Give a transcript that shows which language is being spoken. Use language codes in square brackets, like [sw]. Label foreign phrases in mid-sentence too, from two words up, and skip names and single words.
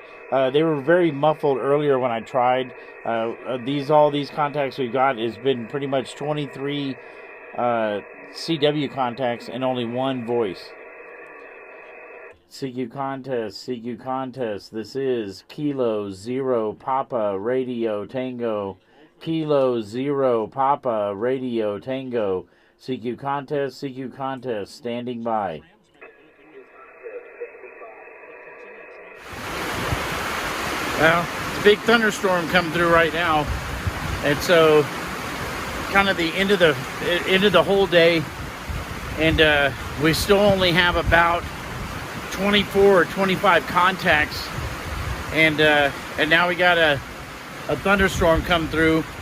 [en] They were very muffled earlier when I tried. All these contacts we've got has been pretty much 23 CW contacts and only 1 voice. CQ contest, CQ contest. This is Kilo Zero Papa Radio Tango. Kilo Zero Papa Radio Tango. CQ contest, standing by. Well, it's a big thunderstorm coming through right now, and so kind of the end of the whole day, and we still only have about 24 or 25 contacts, and now we got a thunderstorm come through.